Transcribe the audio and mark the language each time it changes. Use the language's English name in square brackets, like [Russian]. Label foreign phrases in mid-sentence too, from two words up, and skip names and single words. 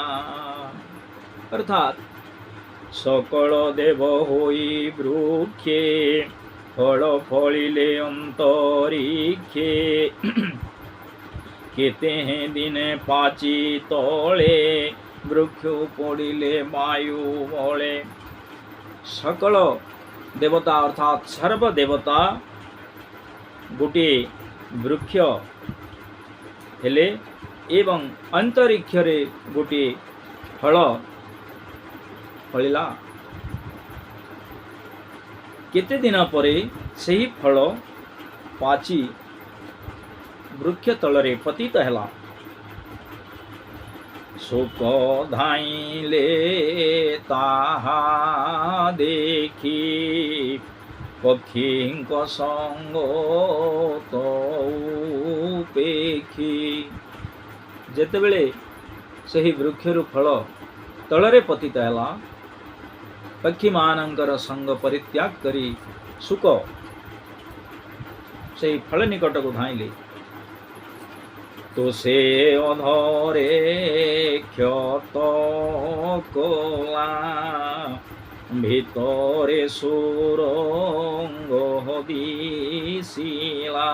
[Odia] ଅର୍ଥାତ ସକଳ ଦେବ ହୋଇ ବୃକ୍ଷେ ଫଳ ଫଳିଲେ ଅନ୍ତରିକ୍ଷେ କେତେ ଦିନେ ପାଚି ତଳେ ବୃକ୍ଷ ପଡ଼ିଲେ ବାୟୁ ବଳେ। ସକଳ ଦେବତା ଅର୍ଥାତ ସର୍ବ ଦେବତା ଗୋଟେ ବୃକ୍ଷ ହେଲେ ଏବଂ ଅନ୍ତରିକ୍ଷରେ ଗୋଟେ ଫଳ ଫଳିଲା। କେତେ ଦିନ ପରେ ସେହି ଫଳ ପାଚି ବୃକ୍ଷ ତଳରେ ପତିତ ହେଲା। ଶୁକ ଧାଇଁଲେ ତାହା ଦେଖି ପକ୍ଷୀଙ୍କ ସଙ୍ଗ ତେଜି। ଯେତେବେଳେ ସେହି ବୃକ୍ଷରୁ ଫଳ ତଳରେ ପତିତ ହେଲା। ପକ୍ଷୀମାନଙ୍କର ସଙ୍ଗ ପରିତ୍ୟାଗ କରି ଶୁକ ସେହି ଫଳ ନିକଟକୁ ଧାଇଁଲେ। ତ ସେ ଅଧରେ କ୍ଷତ କଲା, ଭିତରେ ସୁରଙ୍ଗ ଦିଶିଲା।